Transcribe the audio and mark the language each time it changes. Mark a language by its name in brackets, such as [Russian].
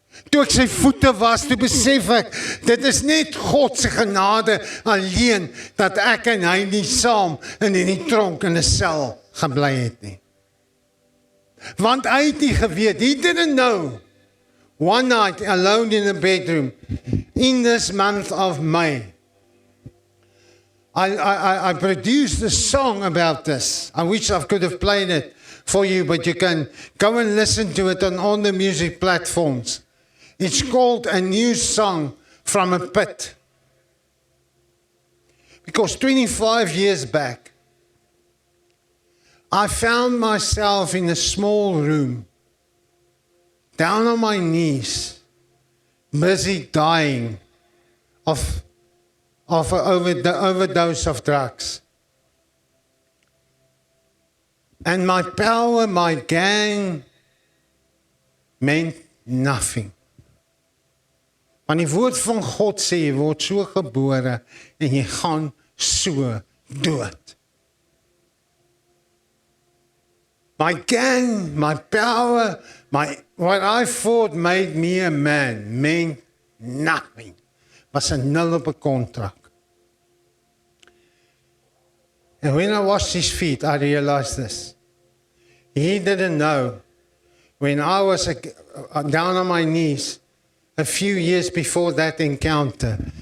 [Afrikaans] Toe ek sy voete was, toe besef ek, dit is net God se genade alleen, dat ek en hy nie saam in die tronk in 'n sel gebly het nie. Want hy het nie geweet, [English] he didn't know. One night, alone in a bedroom, in this month of May, I produced a song about this. I wish I could have played it for you, but you can go and listen to it on all the music platforms. It's called A New Song from a Pit. Because 25 years back, I found myself in a small room, down on my knees, busy dying of an overdose of drugs. And my power, my gang, meant nothing. [Afrikaans] Want die woord van God sê, jy word so gebore en jy gaan so dood. [English] My gang, my power, what I thought made me a man meant nothing. [Afrikaans] Was 'n nul op 'n kontrak. [English] And when I washed his feet, I realized this. He didn't know when I was down on my knees a few years before that encounter.